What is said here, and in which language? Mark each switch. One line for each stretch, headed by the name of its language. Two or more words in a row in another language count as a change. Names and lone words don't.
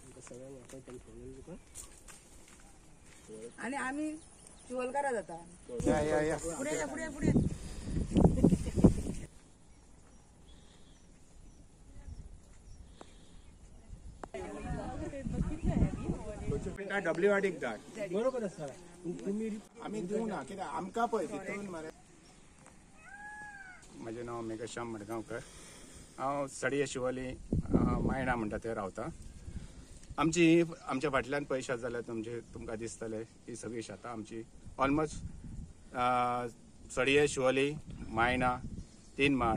Konkani: आणि आम्ही चिवलकारा जाता पुढे या पुढे पुढे डबली वाटीक धाड बरोबर आसा तुम्ही आमी दिवं ना कित्याक आमकां पळय तितून मरे म्हजें नांव मेघश्याम मडगांवकर हांव सडये शिवोली मायणा म्हणटा थंय रावता आमच्या फाटल्यान पळय शेत जाल्यार तुमकां दिसतलें ही सगळी शेतां आमची ऑलमोस्ट सडये शिवोली मायणा 3 माड